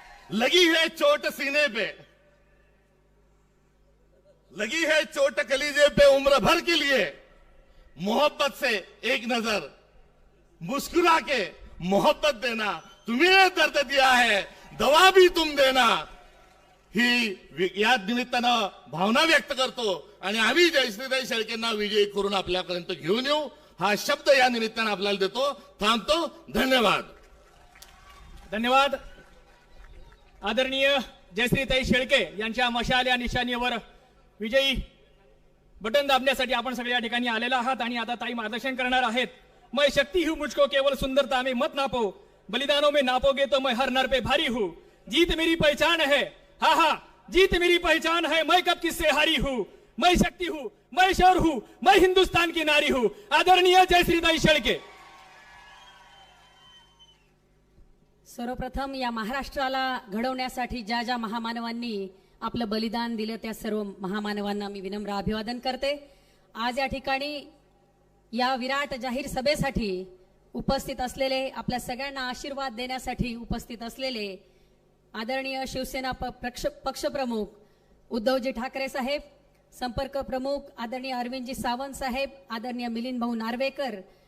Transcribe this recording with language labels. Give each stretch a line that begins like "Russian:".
Hindi: लगी है चोट सीने पे, लगी है चोट कलीजे पे, उम्र भर के लिए मोहब्बत से एक नजर मुस्कुरा के मोहब्बत देना, तुम्ही ने दर्द दिया है दवा भी तुम देना,
Marathi: ही या निमित्तानं भावना व्यक्त करतो आणि आम्ही जयश्रीताई शेळकेंना विजयी करून आपल्यापर्यंत घेऊन येऊ हा शब्द या निमित्तानं आपल्याला देतो. थांबतो. धन्यवाद. धन्यवाद. आदरणीय जयश्रीताई शेळके यांच्या मशाल या निशाणीवर विजयी बटन दाबण्यासाठी आपण सगळे या ठिकाणी आलेला आहात आणि आता ताई मार्गदर्शन करणार आहेत.
Hindi: मैं शक्ति हूं मुझको केवल सुंदरता में मत नापो, बलिदानों में नापोगे तो मैं हर नर पे भारी हूं, जीत मेरी पहचान है, हाँ हाँ जीत मेरी पहचान है, मैं कब किससे हारी हूं, मैं शक्ति हूं, मैं शौर्य हूं, मैं हिंदुस्तान की नारी हूं.
Marathi: आदरणीय जयश्रीताई शेळके. सर्वप्रथम या महाराष्ट्राला घडवण्यासाठी ज्या ज्या महामानवांनी आपलं बलिदान दिलं त्या सर्व महामानवांना मी विनम्र अभिवादन करते. आज या ठिकाणी या विराट जाहीर सभेसाठी उपस्थित असलेले, आपल्या सगळ्यांना आशीर्वाद देण्यासाठी उपस्थित असलेले आदरणीय शिवसेना पक्षप्रमुख उद्धवजी ठाकरे साहेब, संपर्क प्रमुख आदरणीय अरविंदजी सावंत साहेब, आदरणीय मिलिंद भाऊ नार्वेकर,